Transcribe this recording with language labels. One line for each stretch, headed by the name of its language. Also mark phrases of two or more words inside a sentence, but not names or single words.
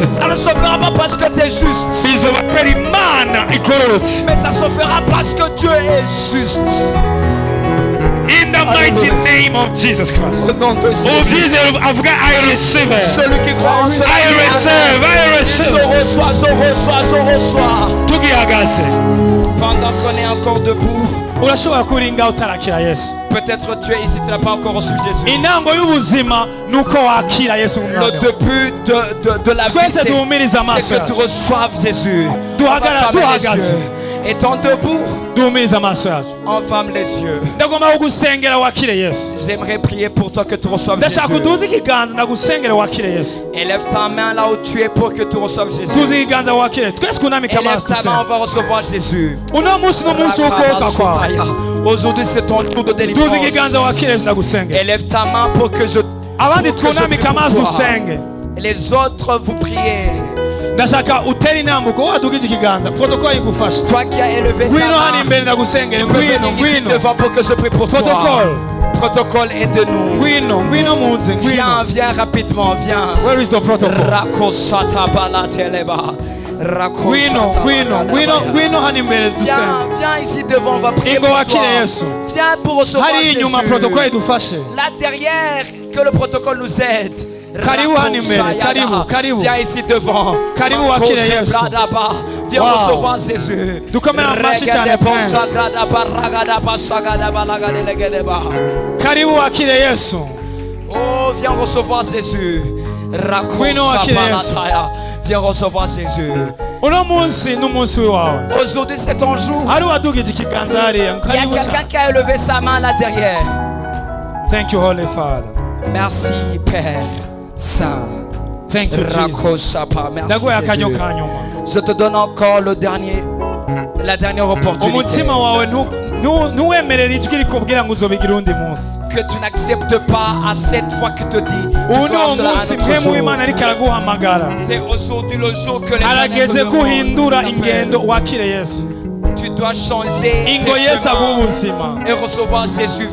French: Ça ne se fera pas parce que tu es juste,
Kinyarwanda: bizoba kubera Imana igororotse.
French: mais ça se fera parce que Dieu est juste.
English: In the mighty name of Jesus Christ.
French: Au nom de Jésus.
Kinyarwanda: Ubyize avuga
English: I receive it.
French: Celui qui croit en cela,
English: I receive,
French: je reçois, je reçois, je reçois.
Kinyarwanda: tugihagaze.
French: Pendant qu'on est encore debout,
Kinyarwanda: Urashobora kuringa utarakira Yesu.
French: peut-être tu es ici, tu n'as pas encore reçu Jésus.
Kinyarwanda: Intango y'ubuzima nuko wakira Yesu mu
French: Le
Kinyarwanda: mwanya wawe.
French: début de la vie,
Kinyarwanda: Twese duhumirize amaso
French: c'est que tu
Kinyarwanda: yacu.
French: reçoives Jésus.
Kinyarwanda: Duhagara-
French: Ferme les
Kinyarwanda: duhagaze.
French: yeux. Étant debout,
Kinyarwanda: Duhumirize amaso yacu.
French: enferme les yeux.
Kinyarwanda: Ndagomba kugusengera wakire Yesu.
French: J'aimerais prier pour toi que tu reçoives
Kinyarwanda: Ndashaka
French: Jésus.
Kinyarwanda: uduze ikiganza ndagusengere wakire Yesu.
French: Élève ta main là où tu es pour que tu reçoives Jésus.
Kinyarwanda: Tuze ikiganza wakire. Twese kunamike
French: Élève
Kinyarwanda: amaso
French: ta main, on
Kinyarwanda: dusenge.
French: va recevoir Jésus.
Kinyarwanda: Uno munsi n'umunsi wo kuoka kwawe.
French: Aujourd'hui c'est ton jour de
Kinyarwanda: Tuze
French: délivrance.
Kinyarwanda: ikiganza wakire Yesu ndagusengera.
French: Élève ta main pour que je
Kinyarwanda: Abandi
French: pour que je
Kinyarwanda: twunamike
French: prie
Kinyarwanda: amaso
French: pour toi.
Kinyarwanda: dusenge.
French: Et les autres vous priez.
Kinyarwanda: Ndashaka utera intambuko wadugije ikiganza. Protocol igufasha.
French: Toi qui as élevé ta
Kinyarwanda: Ngwino hano
French: main,
Kinyarwanda: imbere ndagusengere.
French: tu peux
Kinyarwanda: Ngwino,
French: venir ici
Kinyarwanda: ngwino.
French: devant pour que je prie pour toi.
English: Protocol.
French: Protocole aide-nous.
Kinyarwanda: Ngwino, ngwino munze, ngwino.
French: Viens, viens rapidement, viens.
English: Where is the protocol? Rakosata balateleba.
Kinyarwanda: Ngwino hano imbere dusenge.
French: Viens ici devant, on va prier pour toi. Viens pour recevoir Jésus. Là derrière, que le protocole nous aide. Viens ici devant. Viens recevoir Jésus. Oh, viens recevoir Jésus. Viens recevoir Jésus. Aujourd'hui c'est ton jour. Il y a quelqu'un qui a élevé sa main là derrière.
English: Thank you, Holy Father.
French: Merci Père Saint.
English: Thank you, Jesus.
French: Merci Jésus. Je te donne encore la dernière opportunité. Que tu n'acceptes pas à cette fois que te dit. C'est aujourd'hui le jour que les tu dois changer tes chemins et recevoir Jésus.